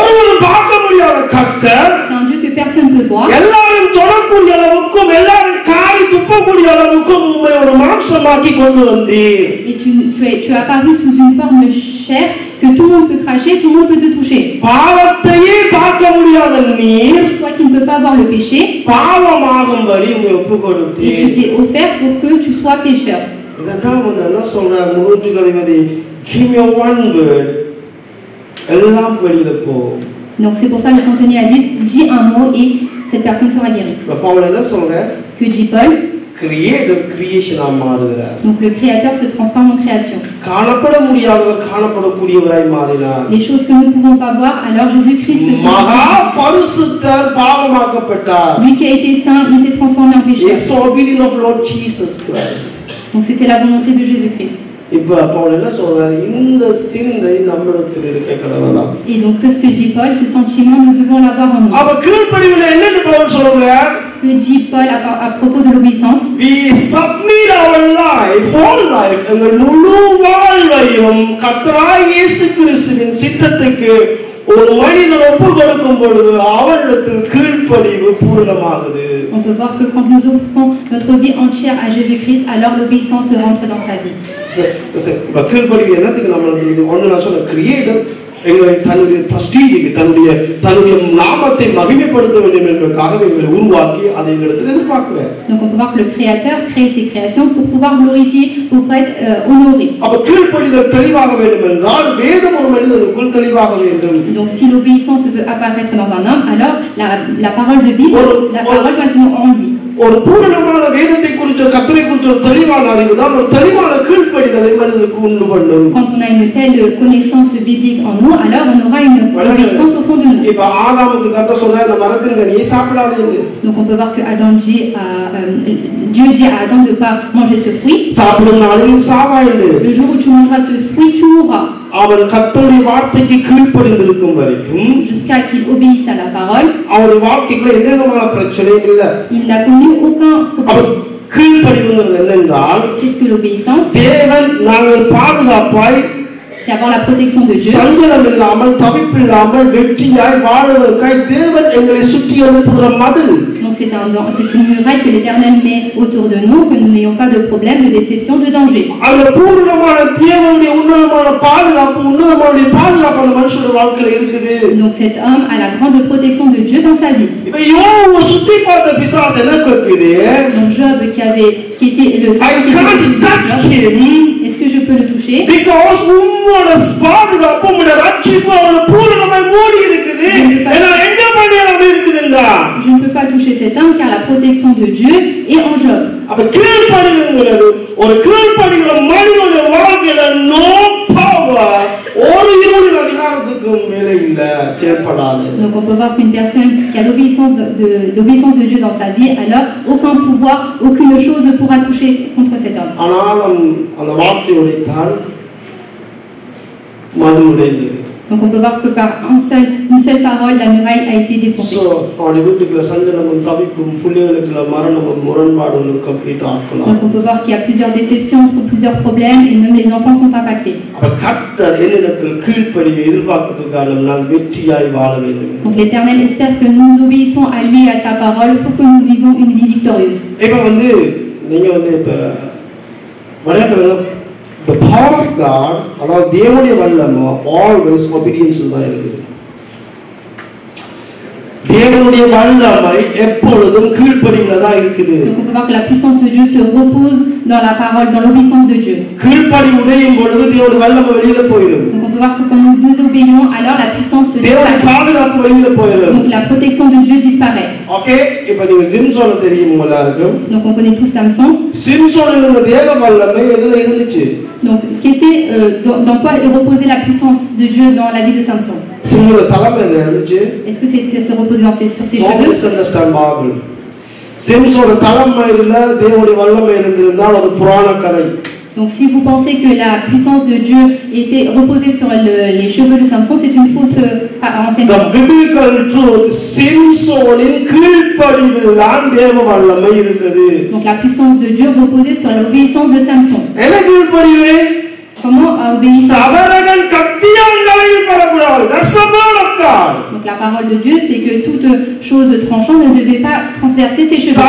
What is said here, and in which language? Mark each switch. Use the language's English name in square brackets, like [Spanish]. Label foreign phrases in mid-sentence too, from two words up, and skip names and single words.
[French] C'est un Dieu que personne ne peut voir. Et tu es apparu sous une forme chair que tout le monde peut cracher, tout le monde peut te toucher. Toi qui ne peux pas voir le péché, et tu t'es offert pour que tu sois pécheur. [English] Give me one word. [French] Donc c'est pour ça que le centenier a dit, dis un mot et cette personne sera guérie. Que dit Paul? Donc le créateur se transforme en création. Les choses que nous ne pouvons pas voir, alors Jésus-Christ se lui qui a été saint, il s'est transformé en pécheur. Donc c'était la volonté de Jésus-Christ. Et donc que ce que dit Paul, ce sentiment, nous devons l'avoir en nous. que dit Paul à propos de l'obéissance? [English] We submit our life, whole life, [Tamil] எங்கள் முழு வாழ்வையும் கர்த்தராகிய இயேசு கிறிஸ்துவின் சித்தத்துக்கு ஒரு மனிதன் ஒப்பு கொடுக்கும் பொழுது அவரிடத்தில் கீழ்ப்படிவு பூரணமாகுது. [French] On peut voir que quand nous offrons notre vie entière à Jésus-Christ, alors l'obéissance rentre dans sa vie. [Tamil] கீழ்ப்படிவு என்னத்துக்கு நம்மளுக்கு ஒன்று நான் சொன்ன கிரியேட்டர் எங்களை தன்னுடைய பிரஸ்டீஜுக்கு தன்னுடைய நாமத்தை மகிமைப்படுத்த வேண்டும் என்பதற்காக எங்களை உருவாக்கி அதை எங்களிடத்தில் எதிர்பார்க்கிறேன். [French] Donc on peut voir que le Créateur crée ses créations pour pouvoir glorifier, pour être honoré. [Tamil] அப்ப கீழ்ப்படிதல் தெளிவாக வேண்டும் என்றால் வேதம் ஒரு மனிதனுக்குள் தெளிவாக வேண்டும். [French] Donc si l'obéissance veut apparaître dans un homme, alors la parole de Bible, la parole doit être en lui. [Tamil] ஒரு பூரணமான வேதத்தை குறித்த கர்த்தரை குறித்த ஒரு தெளிவான அறிவு தான் ஒரு தெளிவான கீழ்ப்படிதலை மனிதனுக்கு உண்டு பண்ணும். [French] Quand on a une telle connaissance biblique en nous, alors on aura une obéissance au fond de nous. [Tamil] இப்ப ஆதாமுக்கு கர்த்தர் சொன்னார் இந்த மரத்தின் கனியை சாப்பிடாதீங்க. [French] Donc on peut voir que Dieu dit à Adam de ne pas manger ce fruit. [Tamil] சாப்பிடும் நாளில் சாவாய். [French] Le jour où tu mangeras ce fruit, tu mourras. [Tamil] அவன் கர்த்தருடைய வார்த்தைக்கு கீழ்ப்படிந்திருக்கும் வரைக்கும் [French] jusqu'à qu'il obéisse à la parole, [Tamil] அவருடைய வாழ்க்கைக்குள்ள எந்த விதமான பிரச்சனையும் இல்லை. [French] il n'a connu aucun problème. [Tamil] கீழ்ப்படிவுங்கிறது என்னென்றால் [French] Qu'est-ce que l'obéissance? [Tamil] தேவன் நாங்கள் பாதுகாப்பாய் [French] c'est avoir la protection de Dieu. [Tamil] சஞ்சலம் இல்லாமல் தவிப்பில்லாமல் வெற்றியாய் வாழ்வதற்காய் தேவன் எங்களை சுற்றி அனுப்புகிற மதில். [French] Donc c'est une muraille que l'Éternel met autour de nous, que nous n'ayons pas de problème, de déception, de danger. [Tamil] அந்த பூரணமான தேவனுடைய உன்னதமான பாதுகாப்பு அந்த மனுஷனுடைய வாழ்க்கையில இருக்குது. [French] Donc cet homme a la grande protection de Dieu dans sa vie. [Tamil] இப்ப யோபு சுத்தி பார்த்த பிசாசு என்ன கேக்குது? [French] Donc Job qui était le est-ce que je peux le toucher? [Tamil] Because உம்மோட பாதுகாப்பு உம்முடைய ரட்சிப்பு அவன பூரணமாய் மூடி இருக்குது. ஏன்னா எங்க பண்ணியாம இருக்குதுடா. [French] Je ne peux pas toucher cet homme car la protection de Dieu est en Job. [Tamil] அப்ப கீழ்ப்படிவுங்கிறது ஒரு கீழ்ப்படிகிற மனிதனுடைய வாழ்க்கையில [English] no power [Tamil] ஒரு இருளின் அதிகாரத்துக்கும் மேலே இல்ல செயல்படாது. [French] Donc on peut voir qu'une personne qui a l'obéissance de Dieu dans sa vie, alors aucun pouvoir, aucune chose ne pourra toucher contre cet homme. [Tamil] ஆனால் அந்த வார்த்தையோட தான் மதுரையில். [French] Donc on peut voir que par une seule parole, la muraille a été défoncée. [Tamil] So அவருடைய வீட்டுக்குள்ள சஞ்சலமும் தவிப்பும் பிள்ளைகளுக்குள்ள மரணமும் முரண்பாடுகளும் கம்ப்ளீட் ஆக்கலாம். [French] Donc on peut voir qu'il y a plusieurs déceptions, plusieurs problèmes et même les enfants sont impactés. [Tamil] அப்ப கர்த்தர் என்னிடத்தில் கீழ்ப்படிவை எதிர்பார்க்கிறதுக்காக நான் வெற்றியாய் வாழ வேண்டும். [French] Donc l'Éternel espère que nous obéissons à lui et à sa parole pour que nous vivons une vie victorieuse. [Tamil] இப்ப நீங்க இப்ப வரையறது [English] the power of God, [Tamil] அதாவது தேவனுடைய வல்லமை [English] always obedience [Tamil] தான் இருக்குது. தேவனுடைய வல்லமை எப்பொழுதும் கீழ்ப்படிவுல தான் இருக்குது. [French] Donc on peut voir que la puissance de Dieu se repose dans la parole, dans l'obéissance de Dieu. [Tamil] கீழ்ப்படிவு உடையும் பொழுது தேவனுடைய வல்லமை வெளியில போயிடும். [French] Donc on peut voir que quand nous désobéissons, alors la puissance se [Tamil] தேவனுடைய பாதுகாப்பு வெளியில போயிடும். [French] Donc la protection de Dieu disparaît. [Tamil] ஓகே, இப்போ நீங்க சிம்சோனை தெரியும் எல்லாருக்கும். [French] Donc on connaît tous Samson. [Tamil] சிம்சோனின் இந்த தேவ வல்லமை எதுல இருந்துச்சு? [French] Donc dans quoi reposait la puissance de Dieu dans la vie de Samson? Est-ce que se reposait sur ses cheveux? Donc si vous pensez que la puissance de Dieu était reposée sur les cheveux de Samson, c'est une fausse enseignement. [English] The biblical truth, [French] donc la puissance de Dieu reposait sur l'obéissance de Samson. Comment obéir? Donc la parole de Dieu, c'est que toute chose tranchante ne devait pas transverser ses cheveux.